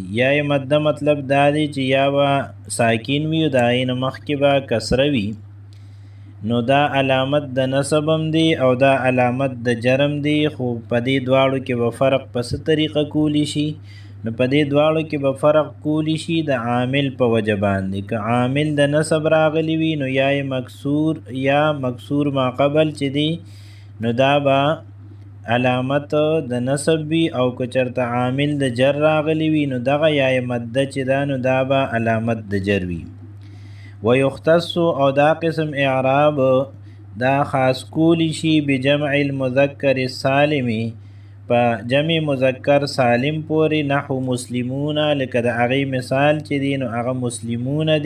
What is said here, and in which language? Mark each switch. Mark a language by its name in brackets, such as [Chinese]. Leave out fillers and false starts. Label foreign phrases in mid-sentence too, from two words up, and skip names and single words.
[Pashto] یای مده مطلب دا دی چې یا به ساکن وي او د عین مخکې به کسره وي، نو دا علامت د نصب هم دی او دا علامت د جرم دی، خو په دې دواړو کې به فرق په څه طریقه کولی شي؟ نو په دې دواړو کې به فرق کولی شي د عامل په وجه باندې. که عامل د نصب راغلی وي نو یا مکسور یا مکسور ما قبل چې دی نو دا به علامت د نصب وي، او که چرته عامل د جر راغلی وي نو دغه یا مده چې دا نو دا به علامت د جر وي. ويختص او دا قسم اعراب دا خاص کولی شي [Arabic] بجمع المذکر السالمی [Pashto] په جمع مذکر سالم پورې، نحو مسلمون لکه د هغې مثال چې دی نو هغه مسلمون دی.